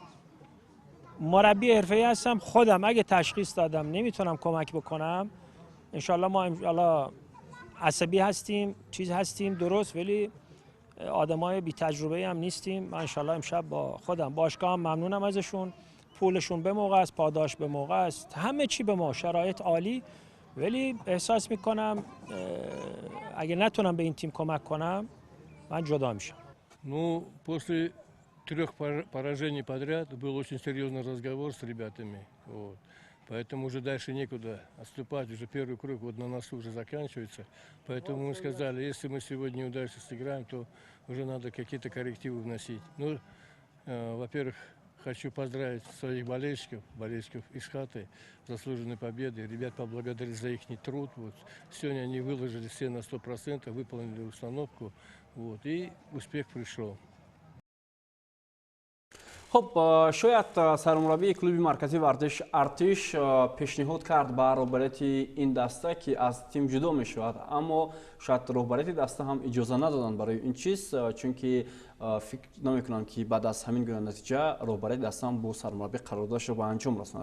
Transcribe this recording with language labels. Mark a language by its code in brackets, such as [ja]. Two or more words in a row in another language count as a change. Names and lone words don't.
[fa] مربی حرفه‌ای هستم، خودم اگه تشخیص دادم نمیتونم کمک بکنم، انشالله ما عصبی هستیم، چیز هستیم درست، ولی آدمای بی تجربه هم نیستیم. من انشالله امشب با خودم باشگاه هم ممنونم ازشون، پولشون به موقع است، پاداش به موقع است، همه چی به ما، شرایط عالی، ولی احساس میکنم اگه نتونم به این تیم کمک کنم من جدا میشم. [ru] Ну, после 3 поражений подряд был очень серьезный разговор с ребятами. Вот. Поэтому уже дальше некуда отступать. Уже первый круг вот на носу уже заканчивается. Поэтому мы сказали, если мы сегодня удачно сыграем, то уже надо какие-то коррективы вносить. Ну, во-первых, хочу поздравить своих болельщиков из Хаты с заслуженной победой. Ребят поблагодарить за их труд. Вот. Сегодня они выложили все на 100%, выполнили установку. Вот. И успех пришел. [tg] خب شاید سرمربی کلوب مرکزی ورزش ارتش پیشنهاد کرد به رهبریت این دسته که از تیم جدا می شود، اما شاید رهبریت دسته هم اجازه ندادن برای این چیز، چون که فکر نمی کنم که بعد از همین گونه نتیجه رهبریت دسته هم با سرمربی قراردادش را به انجام رساند.